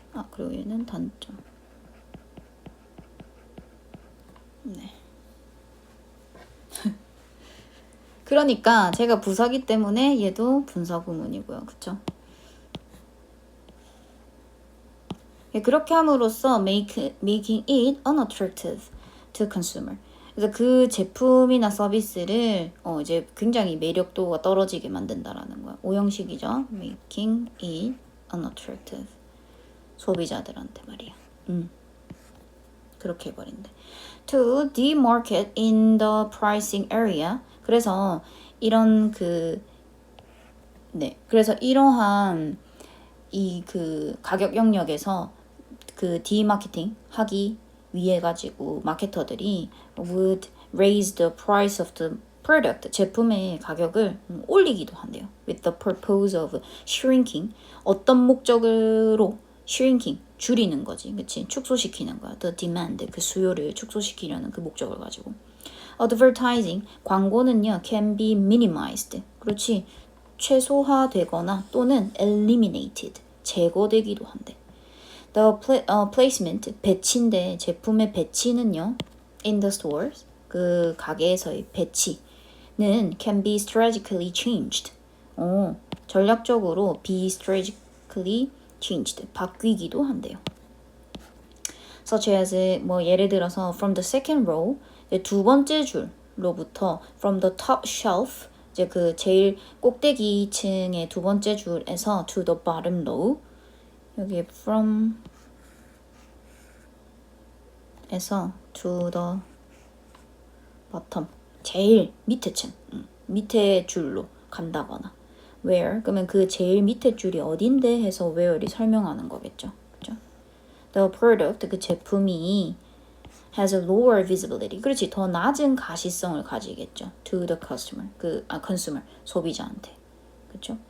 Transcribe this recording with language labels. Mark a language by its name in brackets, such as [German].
[Korean] 그리고 얘는 단점. 네. 그러니까 제가 부사기 때문에 얘도 분사 구문이고요. 그쵸? [English] 그렇게 함으로써 making it unattractive to consumer. [Korean] 그래서 그 제품이나 서비스를 이제 굉장히 매력도가 떨어지게 만든다라는 거야. 오형식이죠. [English] making it unattractive. [Korean] 소비자들한테 말이야. 그렇게 해버린대. [English] To demarket in the pricing area. [Korean] 그래서 이런 그래서 이러한 이 가격 영역에서 디마케팅 하기 위해 가지고 마케터들이 [English] would raise the price of the product [Korean] 제품의 가격을 올리기도 한대요. [English] With the purpose of shrinking [Korean] 어떤 목적으로 [English] shrinking [Korean] 줄이는 거지, 그치? 축소시키는 거야. [English] The demand [Korean] 그 수요를 축소시키려는 그 목적을 가지고. Advertising 광고는요 [English] can be minimized [Korean] 그렇지 최소화되거나 또는 eliminated 제거되기도 한대. [English] The placement [Korean] 배치인데 제품의 배치는요 [English] in the stores [Korean] 그 가게에서의 배치는 [English] can be strategically changed. [Korean] 전략적으로 [English] be strategically changed [Korean] 바뀌기도 한대요. Such as 예를 들어서 [English] from the second row [Korean] 두 번째 줄로부터 [English] from the top shelf [Korean] 이제 제일 꼭대기 층의 두 번째 줄에서 [English] to the bottom row [Korean] 여기 from 에서 to the bottom 제일 밑에 층 밑에 줄로 간다거나 where 그러면 그 제일 밑에 줄이 어딘데 해서 where이 설명하는 거겠죠. 그렇죠? [English] The product [Korean] 그 제품이 [English] has a lower visibility [Korean] 그렇지 더 낮은 가시성을 가지겠죠. [English] to the customer consumer 소비자한테 그렇죠?